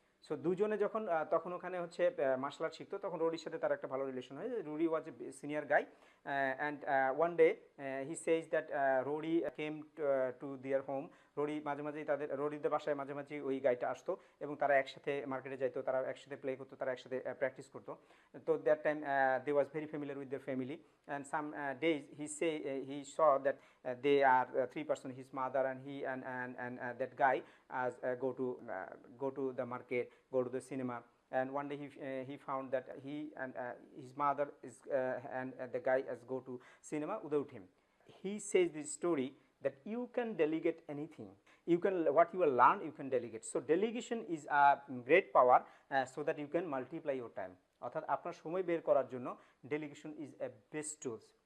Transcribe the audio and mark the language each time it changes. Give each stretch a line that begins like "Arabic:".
Bangla: So দুজনে যখন তখন ওখানে হচ্ছে মার্শাল আর্ট শিখতো, তখন রোরির সাথে তার একটা ভালো রিলেশন হয়।
English: Rory was a senior guy, and one day he says that Rory came to their home.
Bangla: Rory মাঝে মাঝেই রোরিদের বাসায় মাঝে মাঝে ওই গাইটা আসতো এবং তারা একসাথে মার্কেটে যাইতো, তারা একসাথে প্লে করতো, তারা একসাথে প্র্যাকটিস করতো। তো
English: That time they was very familiar with their family, and some days he saw that they are 3 persons, his mother and he and that guy as go to the market, go to the cinema. And one day he found that he and his mother is and the guy as go to cinema without him. He says this story that you can delegate anything, you can what you will learn you can delegate. So delegation is a great power so that you can multiply your time.
Bangla: অর্থাৎ আপনার সময় বের করার জন্য
English: delegation is a best tools.